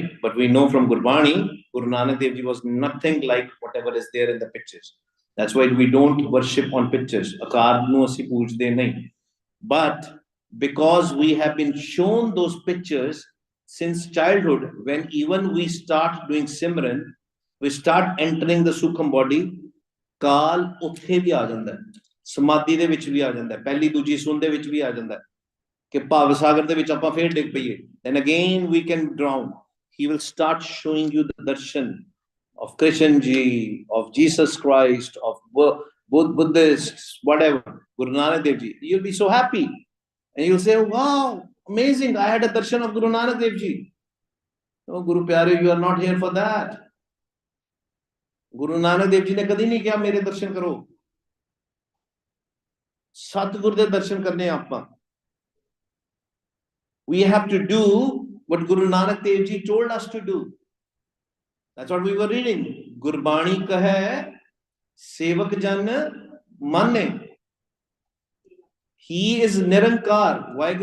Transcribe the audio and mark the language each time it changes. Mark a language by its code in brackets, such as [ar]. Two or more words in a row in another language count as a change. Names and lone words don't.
[en] But we know from Gurbani, Guru Nanak Dev Ji was nothing like whatever is there in the pictures. That's why we don't worship on pictures. But because we have been shown those pictures since childhood, when even we start doing Simran, we start entering the Sukham body, [pa] ਕਾਲ ਉੱਥੇ ਵੀ ਆ ਜਾਂਦਾ ਹੈ, ਸਮਾਧੀ ਦੇ ਵਿੱਚ ਵੀ ਆ ਜਾਂਦਾ ਹੈ, ਪਹਿਲੀ ਦੂਜੀ ਸੁੰਨ ਦੇ ਵਿੱਚ ਵੀ ਆ ਜਾਂਦਾ ਹੈ. ਕਿ ਭਾਵ ਸਾਗਰ ਦੇ ਵਿੱਚ ਆਪਾਂ ਫਿਰ ਡਿੱਗ ਪਈਏ [en] then again we can drown. He will start showing you the darshan of Krishna ji, of Jesus Christ, of Buddhists, whatever, Guru Nanak Dev Ji. You'll be so happy and you'll say, wow, amazing, I had a darshan of Guru Nanak Dev Ji. No, [pa] ਗੁਰੂ ਪਿਆਰੇ, [en] you are not here for that. [pa] Guru Nanak Dev Ji ਨੇ ਕਦੀ ਨਹੀਂ ਕਿਹਾ ਮੇਰੇ ਦਰਸ਼ਨ ਕਰੋ. ਸਤਿਗੁਰੂ ਦੇ ਦਰਸ਼ਨ ਕਰਨੇ ਆਪਾਂ. [en] We have to do what Guru Nanak Dev Ji told us to do. That's what we were reading. [pa] ਗੁਰਬਾਣੀ ਕਹੇ, ਸੇਵਕ ਜਨ ਮਾਨੇ. [en] He is Nirankar. Vaheguru is Nirankar.